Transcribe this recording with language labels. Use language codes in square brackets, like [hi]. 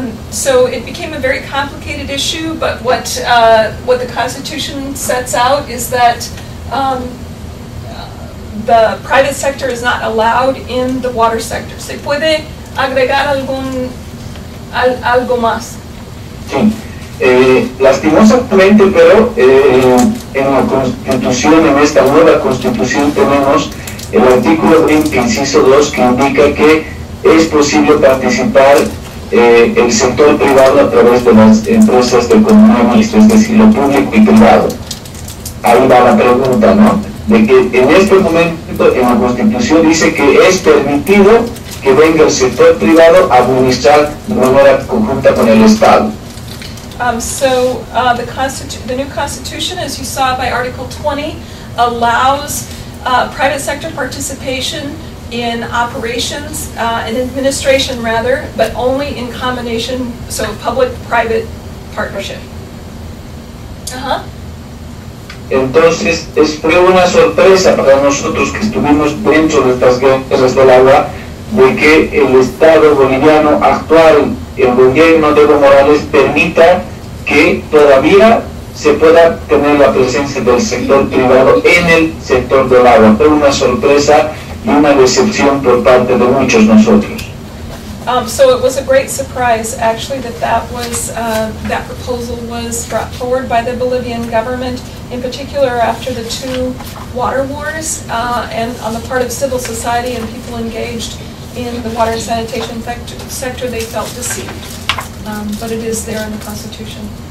[en] So it became a very complicated issue, but what the Constitution sets out is that the private sector is not allowed in the water sector. [es] ¿Se puede agregar algo más? Sí. Lastimosamente, pero en la Constitución, en esta nueva Constitución, tenemos el artículo 20, inciso 2, que indica que es posible participar el sector privado a través de las empresas de economía mixta, es decir, lo público y privado. Ahí va la pregunta, ¿no? De que en este momento en la Constitución dice que es permitido que venga el sector privado a administrar de manera conjunta con el Estado. [en] The new Constitution, as you saw by Article 20, allows private sector participation in operations and administration rather, but only in combination, so public-private partnership. [es] Entonces, fue una sorpresa para nosotros que estuvimos dentro de estas guerras del agua, de que el Estado boliviano actual, el gobierno de Evo Morales, permita que todavía se pueda tener la presencia del sector privado en el sector del agua. Fue una sorpresa y una decepción por parte de muchos nosotros. [en] So it was a great surprise, actually, that proposal was brought forward by the Bolivian government, in particular after the two water wars, and on the part of civil society and people engaged in the water and sanitation sector, they felt deceived. But it is there in the Constitution.